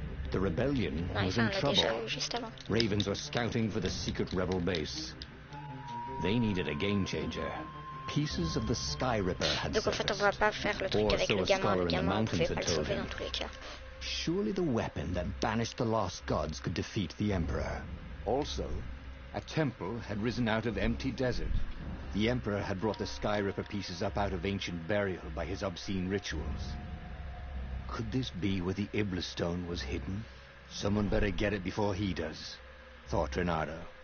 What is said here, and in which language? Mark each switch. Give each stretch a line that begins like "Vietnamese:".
English: The rebellion was in trouble. Ravens were scouting for the secret rebel base. They needed a game changer. Pieces of the Sky Ripper had
French: Donc en fait, on va pas faire le truc avec le gamin. Le gamin, on pouvait pas le sauver dans tous les cas.
English: Surely the weapon that banished the lost gods could defeat the Emperor. Also, a temple had risen out of empty desert. The Emperor had brought the Sky Ripper pieces up out of ancient burial by his obscene rituals. Could this be where the Iblis stone was hidden? Someone better get it before he does, thought Renato.